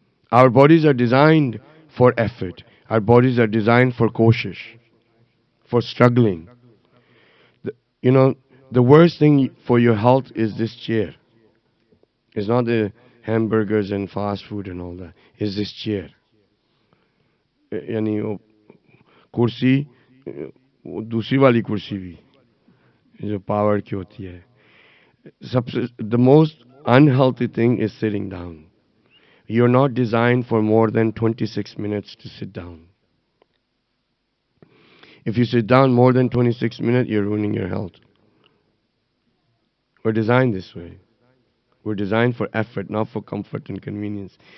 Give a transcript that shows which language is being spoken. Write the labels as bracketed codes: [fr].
[en] Our bodies are designed for effort. Our bodies are designed for koshish, for struggling. The, you know, the worst thing for your health is this chair. It's not the hamburgers and fast food and all that. It's this chair. [ur] یعنی وہ کرسی وہ دوسری والی کرسی بھی جو power کی ہوتی ہے. سب سے [en] the most unhealthy thing is sitting down. You're not designed for more than 26 minutes to sit down. If you sit down more than 26 minutes, you're ruining your health. We're designed this way. We're designed for effort, not for comfort and convenience.